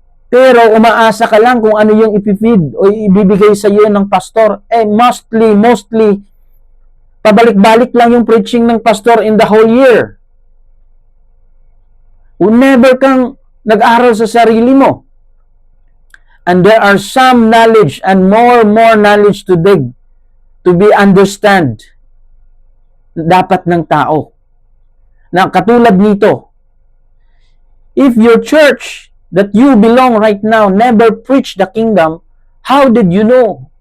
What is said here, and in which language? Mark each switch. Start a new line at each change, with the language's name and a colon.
Filipino: Pero umaasa ka lang kung ano yung ipifeed o ibibigay sa iyo ng pastor. Mostly, pabalik-balik lang yung preaching ng pastor
English: in the whole year.
Filipino: Never kang nag-aral sa sarili mo.
English: And there are some knowledge and more knowledge to dig, to be understand
Filipino: dapat ng tao. Na katulad nito,
English: if your church that you belong right now never preach the kingdom, how did you know?